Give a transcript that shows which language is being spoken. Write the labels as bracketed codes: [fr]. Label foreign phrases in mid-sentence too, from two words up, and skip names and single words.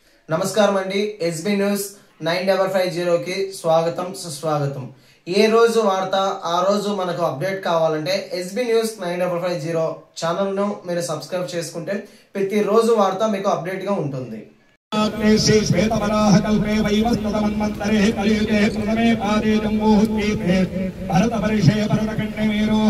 [te] నమస్కారం అండి ఎస్బీ న్యూస్ 9550 కి స్వాగతం సుస్వాగతం। ఏ రోజు వార్త ఆ రోజు మనకు అప్డేట్ కావాలంటే ఎస్బీ న్యూస్ 9550 ఛానల్ ను మీరు సబ్స్క్రైబ్ చేసుకుంటే ప్రతి రోజు వార్త మీకు అప్డేట్ గా ఉంటుంది। [sa] श्वेतवराह कल्पे वैवस्वतमन्वन्तरे कलियुगे प्रथमे पादे जम्बूद्वीपे भरतवर्षे भरतखण्डे मेरोः